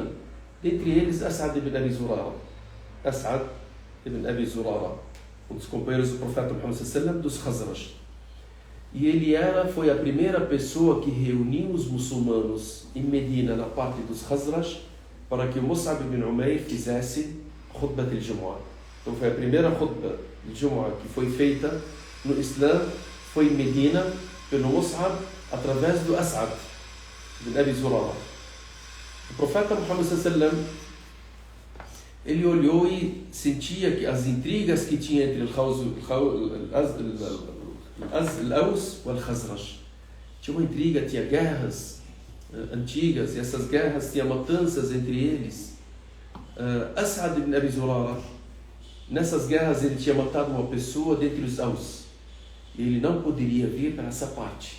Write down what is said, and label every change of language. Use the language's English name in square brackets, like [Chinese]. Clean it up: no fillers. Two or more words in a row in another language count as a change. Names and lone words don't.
[Portuguese] Dentre eles, As'ad ibn Abi Zurara. As'ad ibn Abi Zurara, um dos companheiros do profeta Muhammad sallam dos Khazraj. E ele foi a primeira pessoa que reuniu os muçulmanos em Medina, na parte dos Khazraj, para que o Mus'ab ibn Umair fizesse [Arabic] خطبة الجمعة. [Portuguese] Então foi a primeira [Arabic] خطبة الجمعة [Portuguese] que foi feita no Islã, foi em Medina, pelo Mus'ab, através do As'ad ibn Abi Zurara. O profeta Muhammad sallam, ele olhou e sentia que as intrigas que tinha entre al-Aws e al-Khazraj. Tinha uma intriga, tinha guerras antigas, e essas guerras tinham matanças entre eles. As'ad ibn Abi Zurara, nessas guerras ele tinha matado uma pessoa dentre os Aws. E ele não poderia vir para essa parte.